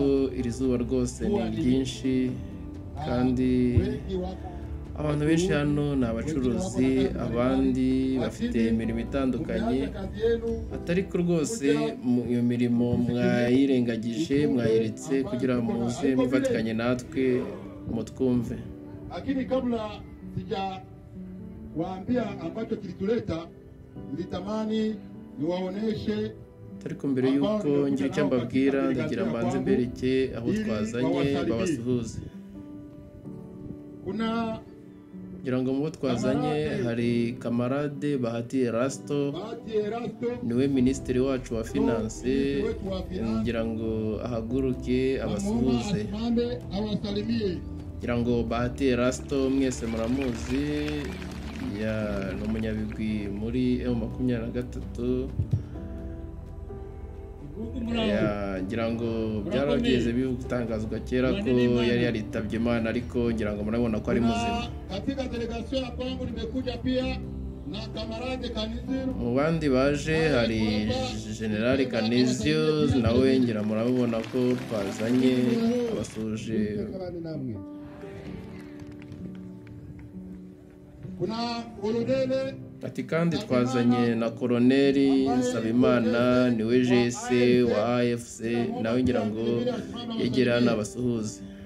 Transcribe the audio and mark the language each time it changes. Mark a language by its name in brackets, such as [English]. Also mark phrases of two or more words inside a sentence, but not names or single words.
[Kinyarwanda] iri zuba rwose ni ryinshi kandi abantu benshi hano ni abacuruzi, abandi bafite imirimo itandukanye, atari ko rwose iyo mirimo mwayirengagije, mwayiretse kugira ngo muze mufatikanye natwe mutwumve. [Swahili] Lakini kabla sijawaambia ambacho kilituleta, nilitamani niwaoneshe, [Kinyarwanda] ariko mbere yuko ngira icyo mbabwira ndagira mbanze mbereke aho twazanye babasuhuze. Ngira ngo mu bo twazanye hari kamarade Bahati Erasto, niwe minisitiri wacu wa finance, ngira ngo ahaguruke abasuhuze. Ngira ngo Bahati Erasto mwese muramuzi, ni umunyabigwi muri M23. Ngira ngo byarageze bitangazwa kera ko yari yaritabye Imana, ariko ngira ngo murabona ko ari muzima. [Swahili] Katika delegation ya kwangu nimekuja pia [Kinyarwanda] mu bandi baje hari General Canisius nawe ngira murabona ko twazanye abasuje. Ati kandi twazanye na Koloneli Nsabimana niwe GS wa AFC nawe ngira ngo yegera n'abasuhuze.